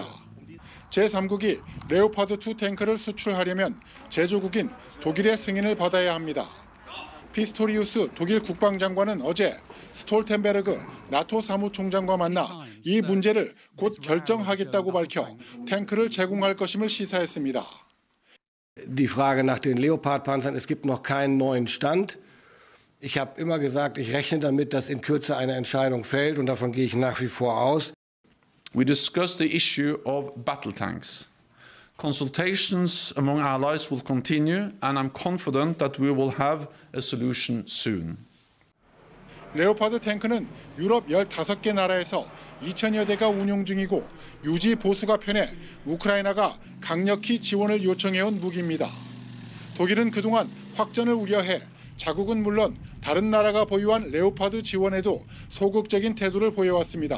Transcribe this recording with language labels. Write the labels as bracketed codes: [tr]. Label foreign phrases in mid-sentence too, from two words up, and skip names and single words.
[ko] 제3국이 레오파드2 탱크를 수출하려면 제조국인 독일의 승인을 받아야 합니다. 피스토리우스 독일 국방장관은 어제 스톨텐베르그 나토 사무총장과 만나 이 문제를 곧 결정하겠다고 밝혀 탱크를 제공할 것임을 시사했습니다. [de] Die Frage nach den Leopard-Panzern, es gibt noch keinen neuen Stand. Ich habe immer gesagt, ich rechne damit, dass in Kürze eine Entscheidung fällt und davon gehe ich nach wie vor aus. [en] We discussed the issue of battle tanks. Consultations among allies will continue and I'm confident that we will have a solution soon. [ko] 레오파드 탱크는 유럽 15개 나라에서 2,000여 대가 운용 중이고 유지 보수가 편해 우크라이나가 강력히 지원을 요청해온 무기입니다. 독일은 그동안 확전을 우려해 자국은 물론 다른 나라가 보유한 레오파드 지원에도 소극적인 태도를 보여왔습니다.